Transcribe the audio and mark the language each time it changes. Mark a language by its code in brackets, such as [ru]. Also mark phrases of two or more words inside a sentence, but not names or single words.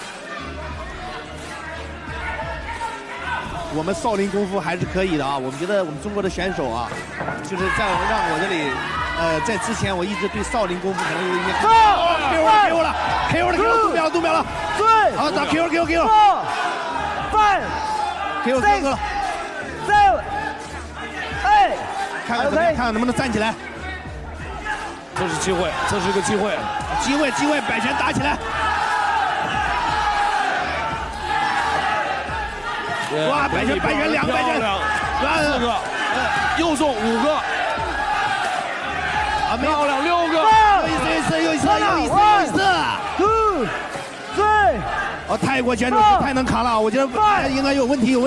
[zh] 我們少林功夫還是可以的啊，我們覺得我們中國的選手就是在讓我這裡，在之前我一直對少林功夫可能有一些，KO 了，讀秒了，對，好打 KO 了，7，看看能不能站起來，這是機會，這是個機會，擺拳打起來。哇，擺拳2個擺拳，4個，又中5個，漂亮6個，又一次，泰國選手太能卡了，我覺得應該有問題。